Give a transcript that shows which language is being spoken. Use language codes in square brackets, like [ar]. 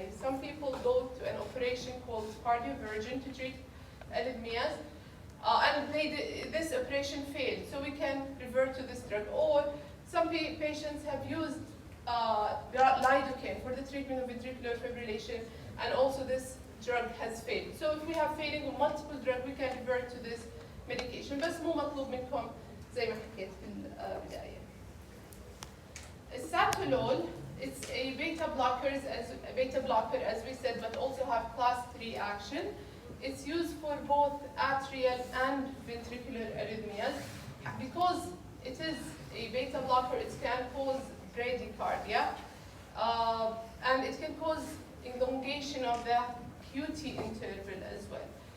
[en] Some people go to an operation called cardioversion to treat arrhythmias, and this operation failed. So we can revert to this drug. Or some patients have used lidocaine for the treatment of ventricular fibrillation, and also this drug has failed. So if we have failing of multiple drugs, we can revert to this medication. [ar] بس مو مطلوب منكم زي ما حكيت في البداية. [en] Sapolol, it's a beta blocker as we said, but also have class 3 action. It's used for both atrial and ventricular arrhythmias. Because it is a beta blocker, it can cause bradycardia, and it can cause elongation of the QT interval as well.